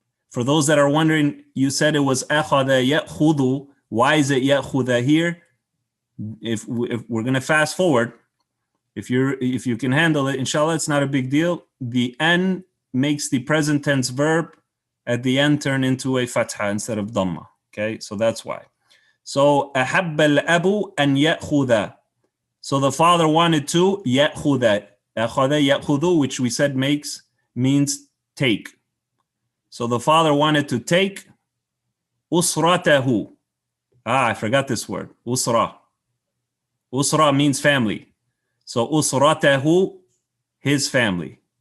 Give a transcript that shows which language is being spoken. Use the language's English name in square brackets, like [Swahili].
[English] For those that are wondering, you said it was akhada ya'khudu. Why is it ya'khudha here? If we're going to fast forward, if you can handle it, inshallah, it's not a big deal. The n makes the present tense verb at the end turn into a fatha instead of dhamma. Okay, so that's why. [Arabic] So أحب الأب أن يأخذ. [English] So the father wanted to يأخذ. أخذ يأخذ, which we said means take. So the father wanted to take أسرته. I forgot this word. أسرة. أسرة means family. So أسرته, his family.